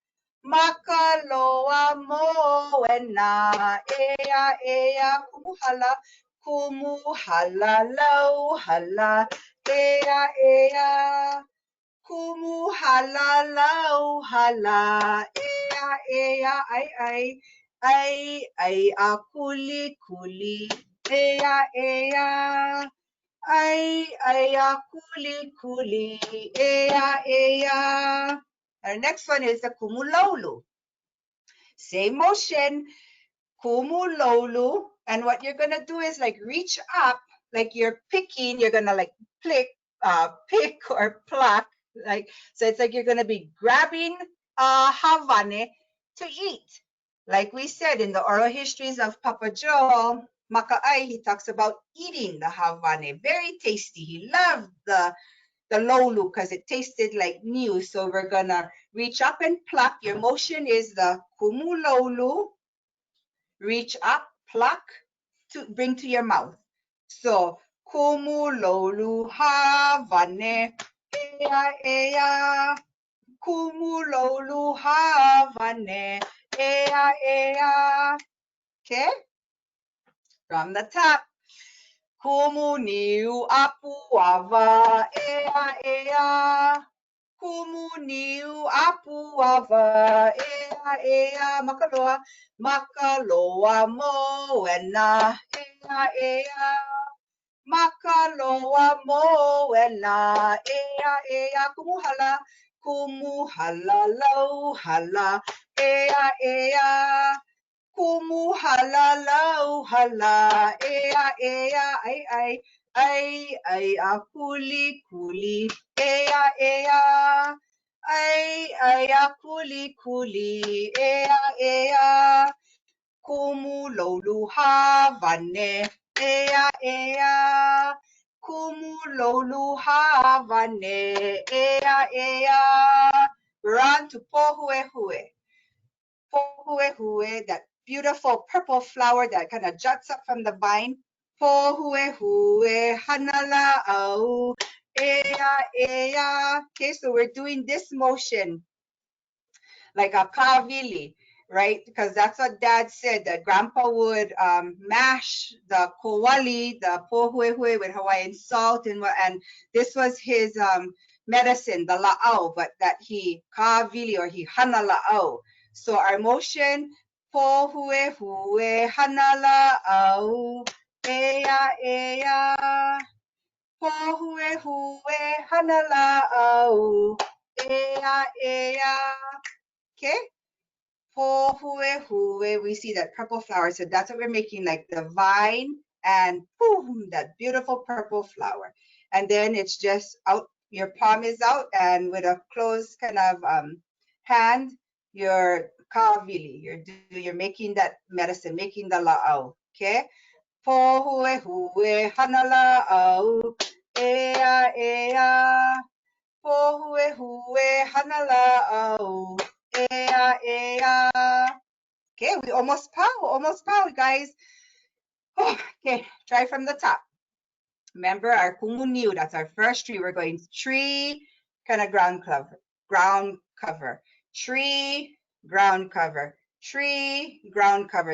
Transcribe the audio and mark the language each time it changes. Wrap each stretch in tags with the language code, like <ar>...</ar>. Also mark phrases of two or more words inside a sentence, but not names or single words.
<haw>Makaloa moena, ea, ea, kumu hala. Kumu hala, lau hala, ea, ea. Kumu hala, lau hala, ea, ea, ai, ai, ai, a, kuli, kuli, ea, ea. Ai, ai, a, kuli, kuli, ea, ea.</haw> <en>Our next one is the</en> <haw>kumu laulu.</haw> <en>Same motion,</en> <haw>kumu laulu.</haw> <en>And what you're gonna do is like reach up, like you're picking, you're gonna like pick or pluck, like, so it's like you're gonna be grabbing havane to eat. Like we said in the oral histories of Papa Joe, Maka'ai, he talks about eating the havane, very tasty. He loved the laulu because it tasted like new. So we're gonna reach up and pluck. Your motion is the</en> <haw>kumu laulu,</haw> <en>reach up, pluck, to bring to your mouth.</en> <haw>So kumu laulu havane, ea, ea. Kumu laulu havane, ea, ea.</haw> <en>Okay, from the top.</en> <haw>Kumu niu apu ava, ea, ea. Kumu niu apu ava, ea, ea. Makaloa, makaloa moena, ea, ea. Makaloa moena, ea, ea. Kumu hala, lau hala, ea, ea. Kumu hala, lau hala, ea, ea, ai, ai, ai, a, kuli, kuli, ea, ea. Ai, a, kuli, kuli, ea, ea. Kumu laulu havane, ea, ea. Kumu laulu havane, ea, ea.</haw> <en>We're on to pohuehue. Pohuehue, that beautiful purple flower that kind of juts up from the vine.</en> <haw>Pohuehue, hanala au, ea, ea.</haw> <en>Okay, so we're doing this motion like a kawili, right? Because that's what Dad said, that Grandpa would mash the kowali, the pohuehue, with Hawaiian salt, and this was his medicine, the la'au, but that</en> <haw>he kawili</haw> <en>or</en> <haw>he hana la'au.</haw> <en>So our motion,</en> <haw>pohuehue, hana la'au, ea, ea. Pohuehue, hana la'au, ea, ea.</haw> <en>Okay, pohuehue, we see that purple flower. So that's what we're making, like the vine and boom, that beautiful purple flower. And then it's just out, your palm is out, and with a closed kind of hand, your kawili, you're making that medicine, making the la'au.</en> <haw>Okay, pohuehue, hana la'au, ea, ea. Pohuehue, hana la'au, ea, ea.</haw> <en>Okay, we almost pow, guys. Oh, okay, try from the top. Remember our</en> <haw>kumu niu,</haw> <en>that's our first tree. We're going tree, kind of ground cover, tree, ground cover, tree, ground cover.</en>